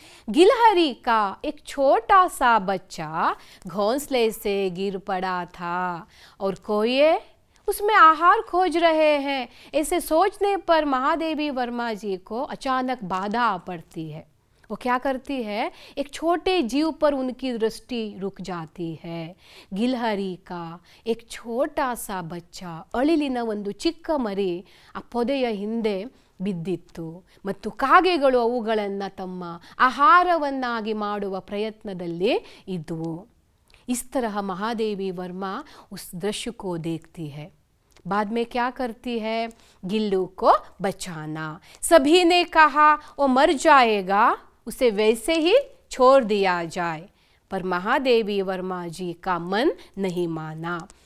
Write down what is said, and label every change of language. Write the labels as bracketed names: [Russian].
[Hindi] गिलहरी का एक छोटा सा बच्चा घोंसले से गिर पड़ा था और कोये उसमें आहार खोज रहे हैं। ऐसे सोचने पर महादेवी वर्मा जी को अचानक बाधा आ पड़ती है। वो क्या करती है, एक छोटे जीव पर उनकी दृष्टि रुक जाती है। [Kannada] ಗಿಲ್ಹರಿ [Hindi] का एक छोटा सा बच्चा, [Kannada] ಅಳಿಲಿನ ಒಂದು ಚಿಕ್ಕ ಮರಿ ಆ ಪೊದೆಯ ಹಿಂದೆ ಬಿದ್ದಿತ್ತು ಮತ್ತು ಕಾಗೆಗಳು ಅವುಗಳನ್ನು ತಮ್ಮ ಆಹಾರವನ್ನಾಗಿ ಮಾಡುವ ಪ್ರಯತ್ನದಲ್ಲಿ ಇದ್ವು। [Hindi] इस तरह महादेवी वर्मा उस दृश्य को देखती है। बाद में क्या करती है, गिल्लू को बचाना। सभी ने कहा वो मर जाएगा, उसे वैसे ही छोड़ दिया जाए, पर महादेवी वर्मा जी का मन नहीं माना।